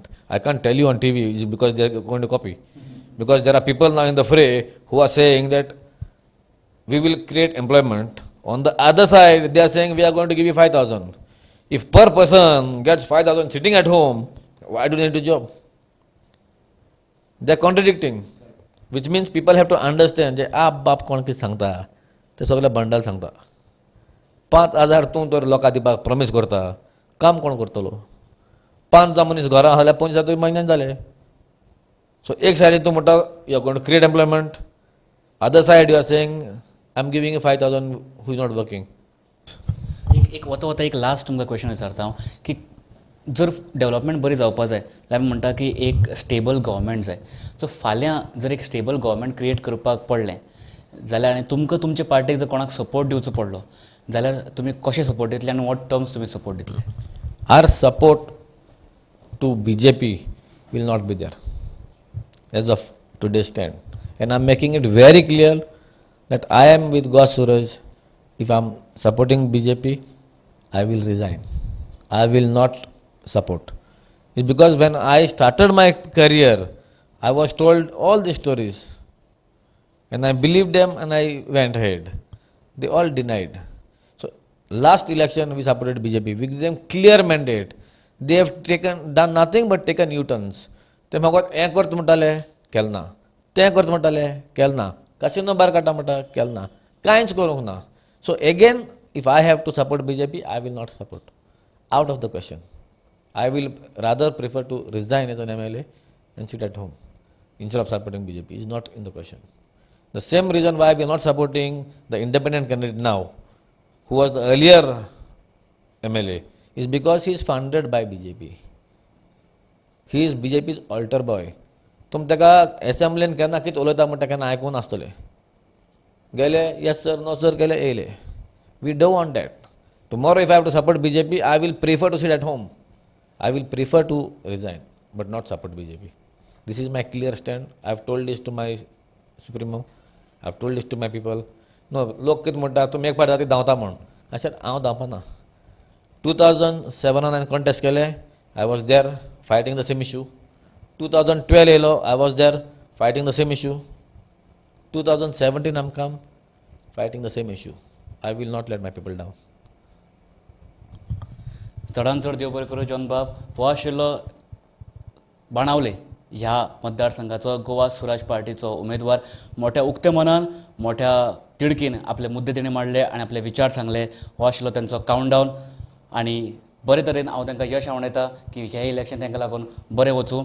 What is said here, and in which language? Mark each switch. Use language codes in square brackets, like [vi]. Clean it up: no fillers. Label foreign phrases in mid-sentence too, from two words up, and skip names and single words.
[en] I can't tell you on TV because they are going to copy. Because there are people now in the fray who are saying that we will create employment. On the other side, they are saying we are going to give you 5,000. If per person gets 5,000 sitting at home, why do they need a job? They are contradicting. Which means people have to understand [kok] जे आप बाप कोण कितें सांगता ते सगळे बंडल सांगता. 5,000 तूं तर लोकां दिवपाक प्रॉमिस करता काम कोण करतलो. 5 मनीस घरा जाल्यार 25,000 म्हयन्यान जाले. सो एक सायडीन तूं म्हणटा [en] you are going to create employment. Other side you are saying I am giving you 5,000 who is not working. [kok] एक वता एक लास्ट तुमकां क्वेश्चन विचारता हांव की जर डेव्हलपमेंट बरी जावपाक जाय जाल्यार आमी म्हणटा की एक [en] stable government [kok] जाय. सो फाल्यां जर एक [en] stable government [kok] क्रिएट करपाक पडलें जाल्यार आनी तुमकां तुमचे पार्टीक जर कोणाक सपोर्ट दिवचो पडलो जाल्यार तुमी कशें सपोर्ट दितले आनी [en] what terms [kok] तुमी सपोर्ट दितले? [en] Our support to BJP will not be there as of today's stand. And I'm making it very clear that I am with God Suraj. If I'm supporting BJP, I will resign. I will not support. It's because when I started my career, I was told all these stories. And I believed them and I went ahead. They all denied. So last election we supported BJP. We gave them clear mandate. They have done nothing but taken U-turns. [kok] ते म्हाका हें करता म्हणटाले केलें ना, तें करता म्हणटाले केलें ना, कसिनो भायर काडटा म्हणटा केलें ना, कांयच करूंक ना. [en] So again, if I have to support BJP, I will not support. Out of the question. I will rather prefer to resign as an MLA and sit at home instead of supporting BJP. It's not in the question. The same reason why we are not supporting the independent candidate now, who was the earlier MLA, is because he is funded by BJP. He is BJP's altar boy. [kok] तुम तेका असेंब्लीन केन्ना कितें उलयता म्हणटा केन्ना आयकून नासतले. गेले [en] yes sir, no sir [kok] केले येयले. [en] We don't want that. Tomorrow if I have to support BJP, I will prefer to sit at home. I will prefer to resign, but not support BJP. This is my clear stand. I have told this to my supremo. I have told this to my people. No, [kok] लोक कितें म्हणटा तुमी एक फावट जाती धांवता म्हण. [en] I said [kok] हांव धांवपाना. 2007 हांवें contest केलें. [en] I was there fighting the same issue. [kok] 2012 येयलो. [en] I was there fighting the same issue. 2017 I'm come fighting the same issue. I will not let my people down. [kok] चडांत चड देव बरें करूं जॉन बाब. हो आशिल्लो बाणावले ह्या मतदारसंघाचो गोवा स्वराज पार्टीचो उमेदवार. मोठ्या उक्त्या मनान मोठ्या तिडकीन आपले मुद्दे तेणी मांडले आनी आपले विचार सांगले. हो आशिल्लो तांचो कावंटडावन आनी बरे तरेन हांव तांकां यश आंवडयता की हे इलेक्शन तांकां लागून बरें वचूं.